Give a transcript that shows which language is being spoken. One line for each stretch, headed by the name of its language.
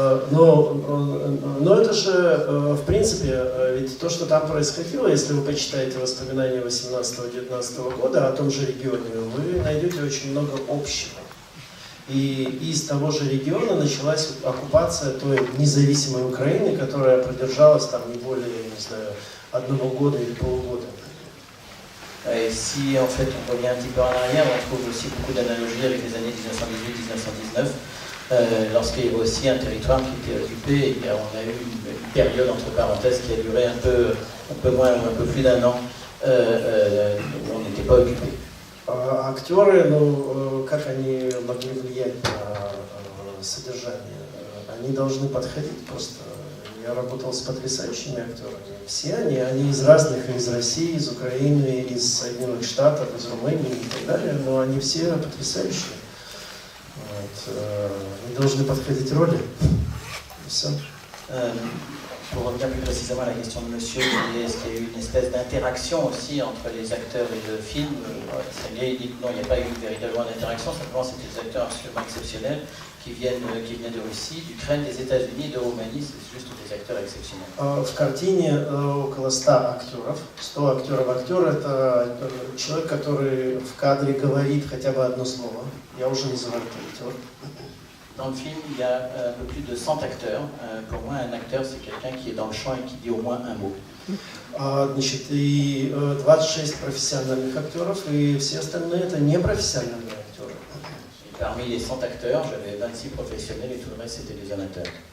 Russian: Но это же, в принципе, ведь то, что там происходило, если вы почитаете воспоминания 18-19 года о том же регионе, вы найдете очень много общего. И из того же региона началась оккупация той независимой Украины, которая продержалась там не более, не знаю, 1 года или полугода.
French: Et si en fait on revient un petit peu en arrière, on trouve aussi beaucoup d'analogies avec les années 1918-1919, lorsqu'il y avait aussi un territoire qui était occupé, et on a eu une période entre parenthèses qui a duré un peu moins ou un peu plus d'1 an, où on n'était pas occupé.
Russian: Актеры, ну, как они могли влиять на содержание? Они должны подходить просто. Я работал с потрясающими актерами. Все они из разных, из России, из Украины, из Соединенных Штатов, из Румынии и так далее, но они все потрясающие. Вот. Они должны подходить роли. И все.
French: Pour revenir plus précisément à la question de monsieur, est-ce qu'il y a eu une espèce d'interaction aussi entre les acteurs et le film? Sergueï dit que non, il n'y a pas eu véritablement d'interaction, simplement c'était des acteurs absolument exceptionnels qui viennent de Russie, d'Ukraine, des États-Unis, de Roumanie. C'est juste des acteurs exceptionnels.
Russian: В картине около 100 актеров. 100 актеров. Актер — это человек, который в кадре говорит хотя бы одно слово. Я уже называю это актер.
French: Dans le film, il y a un peu plus de 100 acteurs. Pour moi, un acteur, c'est quelqu'un qui est dans le champ et qui dit au moins un mot.
Russian: Значит, и 26 профессиональных актеров, и все остальные — это непрофессиональные актеры.
French: Parmi les 100 acteurs, j'avais 26 professionnels et tout le reste, c'était des amateurs.